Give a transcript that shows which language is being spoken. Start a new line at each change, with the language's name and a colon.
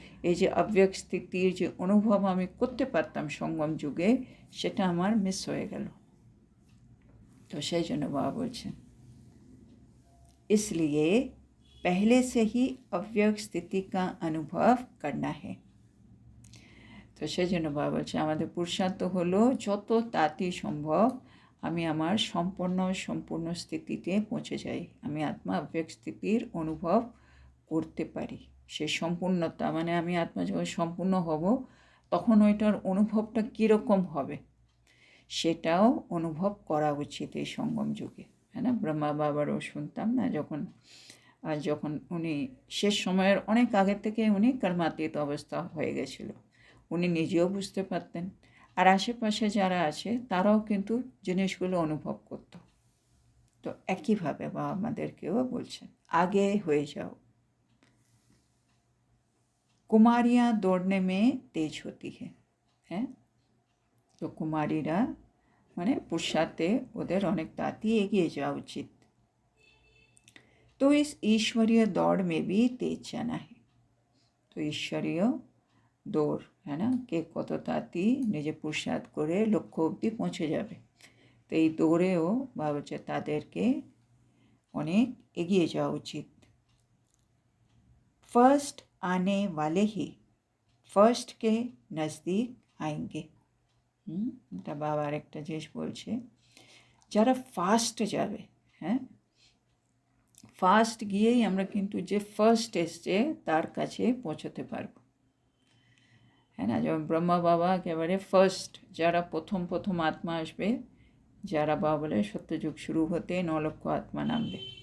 Bangla: এই যে অব্যক্ত স্থিতির যে অনুভব আমি করতে পারতাম সঙ্গম যুগে, সেটা আমার মিস হয়ে গেল। তো সেই জন্য বাবা বলছেন
Hindi: इसलिए पहले से ही अव्यक्त स्थिति का अनुभव करना है।
Bangla: তো সেই জন্য বাবা বলছে আমাদের পুরুষার্থ হলো যত তাড়াতাড়ি সম্ভব আমি আমার সম্পূর্ণ স্থিতিতে পৌঁছে যাই, আমি আত্মা অব্যক্ত স্থিতির অনুভব করতে পারি। সেই সম্পূর্ণতা মানে আমি আত্মা যখন সম্পূর্ণ হব তখন ওইটার অনুভবটা কীরকম হবে সেটাও অনুভব করা উচিত এই সঙ্গম যুগে, হ্যাঁ না। ব্রহ্মা বাবারও শুনতাম না, যখন উনি শেষ সময়ের অনেক আগের থেকে উনি কর্মাতীত অবস্থা হয়ে গেছিল, উনি নিজেও বুঝতে পারতেন, আর আশেপাশে যারা আছে তারাও কিন্তু জিনিসগুলো অনুভব করত। তো একইভাবে বাবা আমাদেরকেও বলছেন আগে হয়ে যাও।
Hindi: কুমারিয়াँ দৌড়নে মে তেজ হতি হ্যাঁ,
Bangla: তো কুমারীরা মানে পুরুষার্থে ওদের অনেক তাড়াতাড়ি এগিয়ে যাওয়া উচিত।
Hindi: তো इस ईश्वरीय दौड़ में भी तेज जाना है।
Bangla: তো ঈশ্বরীয় দৌড়, হ্যাঁ না, কে কত তাড়াতাড়ি নিজে পুরুষার্থ করে লক্ষ্য অবধি পৌঁছে যাবে। তো এই দৌড়েও বাবা হচ্ছে তাদেরকে অনেক এগিয়ে যাওয়া উচিত।
Hindi: फर्स्ट आने वाले ही फर्स्ट के नज़दीक आएंगे।
Bangla: এটা বাবা আরেকটা জিনিস বলছে, যারা ফার্স্ট যাবে, হ্যাঁ, ফার্স্ট গিয়েই আমরা কিন্তু যে ফার্স্ট এসছে তার কাছে পৌঁছতে পারবো, হ্যাঁ না। যেমন ব্রহ্মা বাবা একেবারে ফার্স্ট, যারা প্রথম আত্মা আসবে, যারা বাবা বলে সত্যযুগ শুরু হতে 9 লক্ষ আত্মা নামবে।